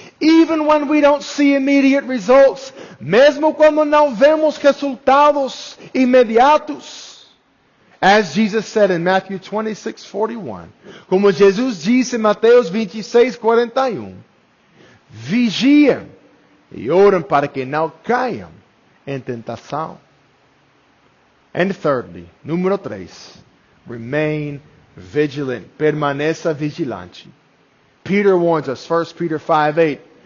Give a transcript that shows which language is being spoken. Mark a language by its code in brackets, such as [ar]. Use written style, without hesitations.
[en] Even when we don't see immediate results. [pt] Mesmo quando não vemos resultados imediatos. [en] As Jesus said in Matthew 26:41. [pt] Como Jesus disse em Mateus 26:41. Vigiem e orem para que não caiam em tentação. [en] And thirdly, [pt] número 3, [en] remain vigilant. [pt] Permaneça vigilante. [en] Peter warns us, [pt] 1 Peter 5:8.